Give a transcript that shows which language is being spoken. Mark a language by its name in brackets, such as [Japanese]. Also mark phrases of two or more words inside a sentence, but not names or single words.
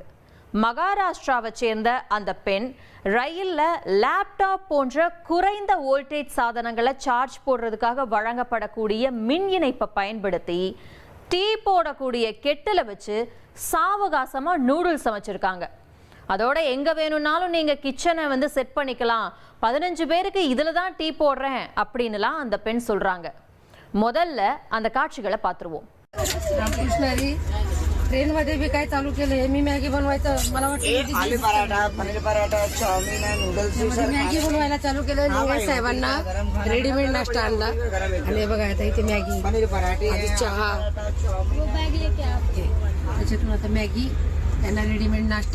[Tamil] மகாராஷ்டிராவை சேர்ந்த அந்த பெண் ரயில்ல லேப்டாப் போன்ற குறைந்த வோல்டேஜ் சாதனங்களை சார்ஜ் போடுறதுக்காக வழங்கப்படக்கூடிய மின் இணைப்பை பயன்படுத்தி டீ போடக்கூடிய கெட்டில வச்சு சாவகாசமா நூடுல்ஸ் சமைச்சிருக்காங்க. அதோட எங்க வேணும்னாலும் நீங்க கிச்சனை செட் பண்ணிக்கலாம், 15 பேருக்கு இதுல தான் டீ போடுறேன் அப்படின்னுலாம் அந்த பெண் சொல்றாங்க. முதல்ல அந்த காட்சிகளை பார்த்துருவோம். [Marathi] ट्रेन मध्ये बी काय चालू केलंय, मी मॅगी बनवायचं, मला वाटतं आलू पराठा, पनीर पराठा, चाउमीन, नूडल्स, मॅगी बनवायला चालू केलं. निवड साहेबांना रेडीमेड नाश्ता आणला आणि बघा आता इथे मॅगी, पनीर पराठे, चहा, त्याच्यातून आता मॅगी, त्यांना रेडीमेड नाश्ता.